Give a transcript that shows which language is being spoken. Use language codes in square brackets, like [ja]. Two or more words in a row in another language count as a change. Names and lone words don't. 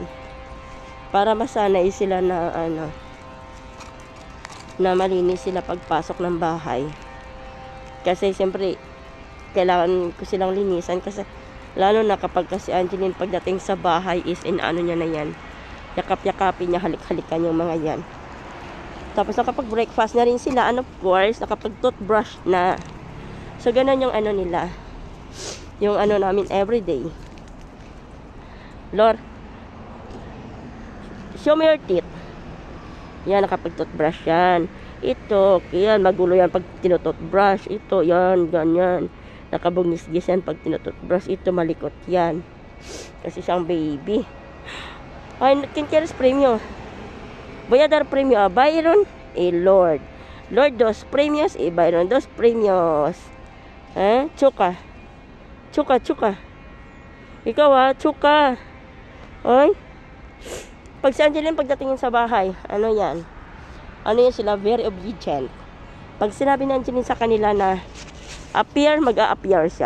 [tl] Para masanay sila na na malinis sila pagpasok ng bahay. Kasi, siyempre, kailangan ko silang linisan. Kasi, lalo na kapag kasi Angeline pagdating sa bahay is niya na yan. Yakap-yakapin niya, halik-halikan yung mga yan. Tapos nakapag-breakfast na rin sila. [en] And of course, [tl] nakapag-toothbrush na. So, ganun yung nila. Yung namin everyday. Lord, [en] show me your teeth. [tl] Yan, nakapag-toothbrush yan. Ito, yan, magulo yan pag tinutoothbrush. Ito, yan, ganyan. Nakabungis-gis yan pag tinutoothbrush. Ito, malikot yan. Kasi siyang baby. [es] Ay, kinkeres premio. Voy a dar premio a Byron y Lord. Lord, 2 premios y Byron 2 premios. [tl] Chuka. Chuka. Ikaw chuka. Ay. Pag si Angeline pagdatingin sa bahay, yan? Yan sila, [en] very obedient. [tl] Pag sinabi ni Angeline sa kanila na appear, mag-a-appear siya.